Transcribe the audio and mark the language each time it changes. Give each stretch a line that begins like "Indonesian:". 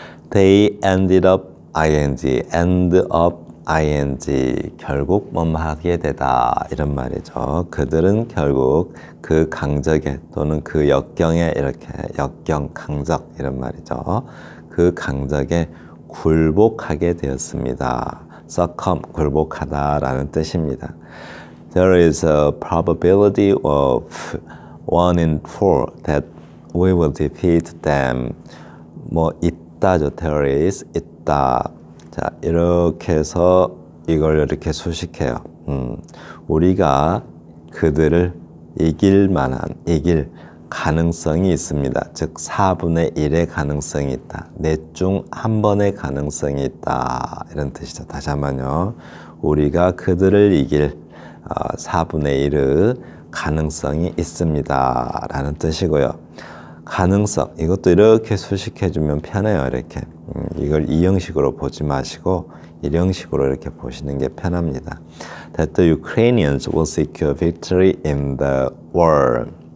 English: They ended up end up
Korean: 결국 뭐뭐 하게 되다 이런 말이죠. 그들은 결국 그 강적에 또는 그 역경에 이렇게 역경, 강적 이런 말이죠. 그 강적에 굴복하게 되었습니다. succumb, 굴복하다라는 뜻입니다.
English: There is a probability of 1 in 4 that we will defeat them.
Korean: 있다죠.
English: There is,
Korean: 있다. 자, 이렇게 해서 이걸 이렇게 수식해요. 우리가 그들을 이길 가능성이 있습니다. 즉 4분의 1의 가능성이 있다. 넷 중 한 번의 가능성이 있다. 이런 뜻이죠. 다시 한번요. 우리가 그들을 이길 4분의 1의 가능성이 있습니다. 라는 뜻이고요. 가능성, 이것도 이렇게 수식해주면 편해요. 이렇게. 이걸 이형식으로 보지 마시고 일형식으로 이렇게 보시는 게 편합니다.
English: That the Ukrainians will secure victory in the war.